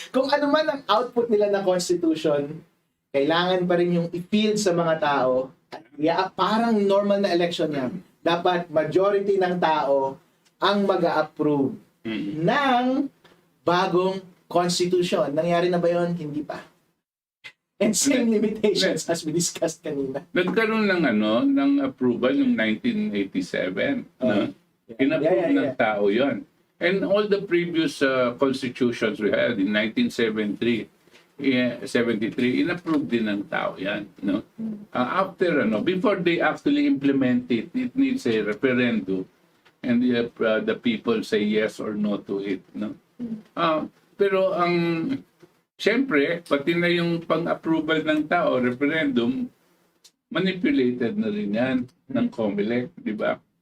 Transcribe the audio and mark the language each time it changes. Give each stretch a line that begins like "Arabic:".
Filipino: Kung ano man ang output nila na Constitution, kailangan pa rin yung i-field sa mga tao. Parang normal na election yan. Dapat majority ng tao ang mag-a-approve ng bagong Constitution. Nangyari na ba yun? Hindi pa.
English: And same limitations as we discussed kanina.
Filipino: Nagkaroon ng approval yung 1987, no? In-approve ng tao 'yon.
English: And all the previous constitutions we had in 1973, 73,
Filipino: in-approve din ng tao 'yan,
English: no? After before they actually implement it, it needs a referendum, and the people say yes or no to it, no?
Filipino: Pero siyempre, pati na yung pang-approval ng tao, referendum, manipulated na rin yan ng COMELEC, di ba?